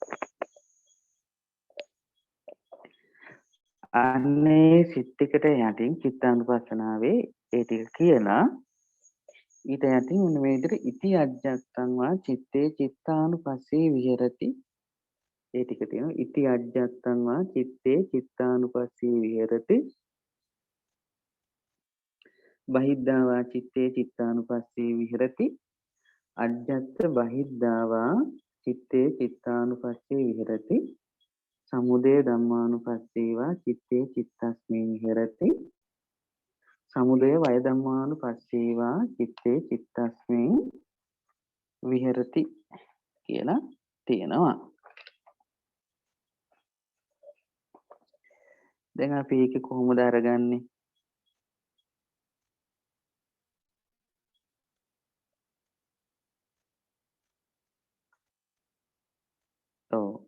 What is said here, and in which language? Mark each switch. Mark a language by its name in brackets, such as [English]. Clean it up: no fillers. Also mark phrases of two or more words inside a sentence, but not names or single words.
[Sinhala] අන්නේ සිත් ටිකට යටින් චිත්තානුපස්සනාවේ ඒ ටික කියලා ඊට යටින් මොන මේ විදිහට [Pali] ඉති අජ්ජත්තං වා චිත්තේ චිත්තානුපස්සේ විහෙරති. [Sinhala] ඒ ටික තියෙනවා [Pali] ඉති අජ්ජත්තං වා චිත්තේ චිත්තානුපස්සේ විහෙරති. බහිද්ධා වා චිත්තේ චිත්තානුපස්සේ විහෙරති. අජ්ජත්ත බහිද්ධා වා චිත්තේ චිත්තානුපස්සේ විහෙරති. සමුදය ධම්මානුපස්සීවා චිත්තේ චිත්තස්මින් විහෙරති. සමුදය වය ධම්මානුපස්සීවා චිත්තේ චිත්තස්මින් විහෙරති [Sinhala] කියලා තියෙනවා. දැන් අපි ඒක කොහොමද අරගන්නේ? ඔව්.